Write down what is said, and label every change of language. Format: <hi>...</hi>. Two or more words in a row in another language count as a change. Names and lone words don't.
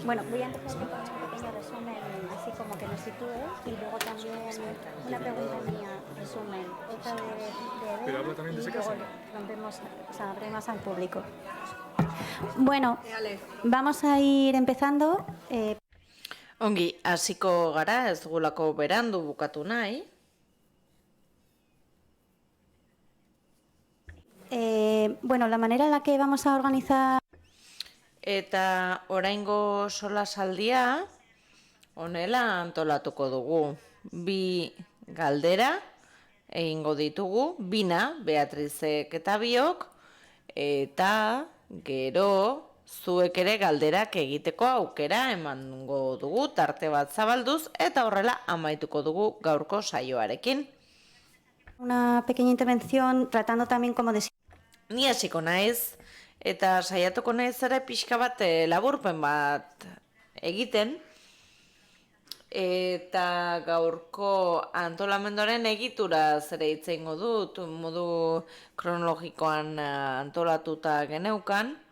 <es>Bueno, voy a empezar con un pequeño resumen, así como que nos sitúe, y luego también una pregunta mía, resumen, otra de Pero Elena, habla también de y ese luego caso. abrimos al público. Bueno, vamos a ir empezando.</es> <eu>Ongi, hasiko gara, ez dugulako berandu bukatu nahi.</eu> <es>Bueno, la manera en la que vamos a organizar...</es> <eu>Eta oraingo solasaldia honela antolatuko dugu. Bi galdera egingo ditugu, bina, Beatrizek eta biok, eta gero zuek ere galderak egiteko aukera emango dugu tarte bat zabalduz, eta horrela amaituko dugu gaurko saioarekin.</eu> <es>Una pequeña intervención tratando también como de...</es> <eu>Ni hasiko naiz, eta saiatuko naiz ere pixka bat laburpen bat egiten, eta gaurko antolamenduaren egitura zere hitz egingo dut, modu kronologikoan antolatuta geneukan.</eu>